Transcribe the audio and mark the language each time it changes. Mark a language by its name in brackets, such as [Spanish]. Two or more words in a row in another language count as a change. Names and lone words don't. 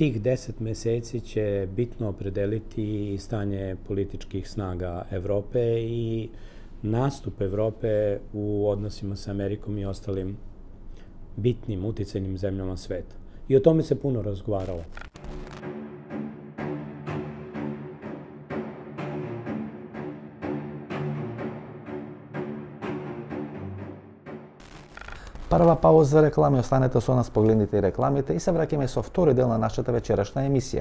[Serbian] tih 10 meseci će bitno opredeliti stanje političkih snaga Evrope i nastup Evrope u odnosima sa Amerikom i ostalim bitnim, uticajnim zemljama sveta. I o tome se puno razgovaralo. [Macedonian] Прва пауза за реклами, останете со нас, погледнете и рекламите и се враќаме со втори дел на нашата вечерашна емисија.